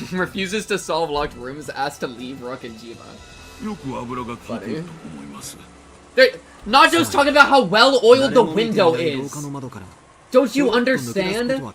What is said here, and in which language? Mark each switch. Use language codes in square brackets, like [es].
[en] Refuses to solve locked rooms, asked to leave Rook and Jiva. [ja] よく油が効いていると思います。 [en] Najo's talking about how well oiled the window is. Don't you understand?